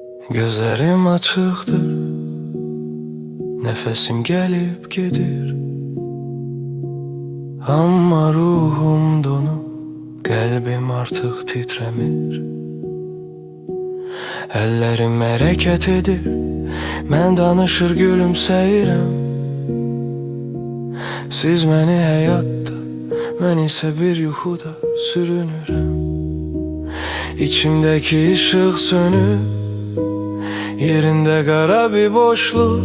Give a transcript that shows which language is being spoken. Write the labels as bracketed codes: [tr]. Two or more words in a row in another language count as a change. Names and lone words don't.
[tr] Gözlerim açıktır, nefesim gelip gedir. Ama ruhum donup, kalbim artık titremir. [az] Ellerim hərəkət edir, mən danışır gülümsəyirəm. Siz məni həyatda, mən isə bir yuxuda sürünürəm. [tr] İçimdəki ışıq sönüb, [az] yerində qara bir boşluq.